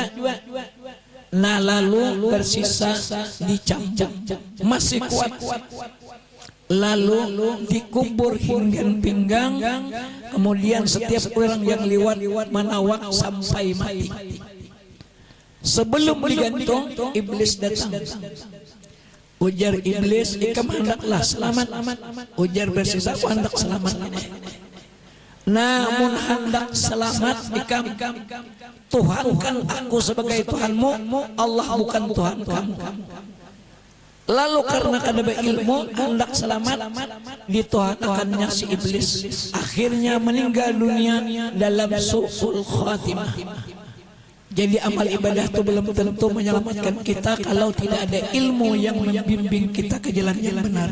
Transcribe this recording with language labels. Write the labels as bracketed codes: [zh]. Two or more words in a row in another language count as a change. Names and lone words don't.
[id] Nah lalu bersisa dicambuk, masih kuat. Lalu dikubur hingga pinggang. Kemudian setiap orang yang lewat menawak sampai mati. Sebelum digantung, iblis datang. [bjn] Ujar iblis, ikam hendaklah selamat. Ujar bersisa, aku hendak selamat. Namun hendak selamat ikam, Tuhan kan aku sebagai Tuhanmu, Allah bukan Tuhan kamu. Lalu karena kada berilmu hendak selamat, dituhankannya si iblis. [id] Akhirnya meninggal dunia dalam [ar] سوء الخاتمة. [id] Jadi amal ibadah itu belum tentu menyelamatkan kita kalau tidak ada ilmu yang membimbing kita ke jalan yang benar.